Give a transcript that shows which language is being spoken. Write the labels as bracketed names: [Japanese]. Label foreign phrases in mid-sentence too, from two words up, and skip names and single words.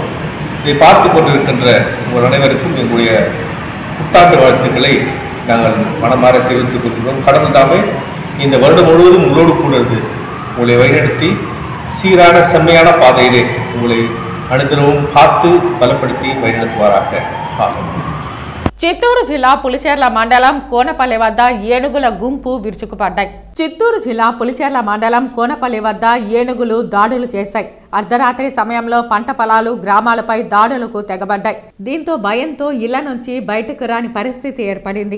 [Tamil] இதை பார்த்து கொண்டிருக்கின்ற உங்கள் அனைவருக்கும் எங்களுடைய புத்தாண்டு வாழ்த்துக்களை நாங்கள் மனமாற தெரிவித்துக் கொள்கிறோம். கடவுள் தாமே இந்த வருடம் முழுவதும் உங்களோடு கூட இருந்து உங்களை வழிநடத்தி சீரான செம்மையான பாதையிலே உங்களை அனுதினமும் காத்து பலப்படுத்தி வழிநடத்துவாராக. [Telugu] చిత్తూరు జిల్లా పులిచెర్ల మండలం కోనపల్లి వద్ద ఏనుగుల గుంపు విరుచుకుపడ్డాయి. చిత్తూరు జిల్లా పులిచెర్ల మండలం కోనపల్లి వద్ద ఏనుగులు దాడులు చేశాయి. అర్ధరాత్రి సమయంలో పంట పొలాలు, గ్రామాలపై దాడులకు తెగబడ్డాయి. దీంతో భయంతో ఇళ్ల నుంచి బయటకు రాని పరిస్థితి ఏర్పడింది.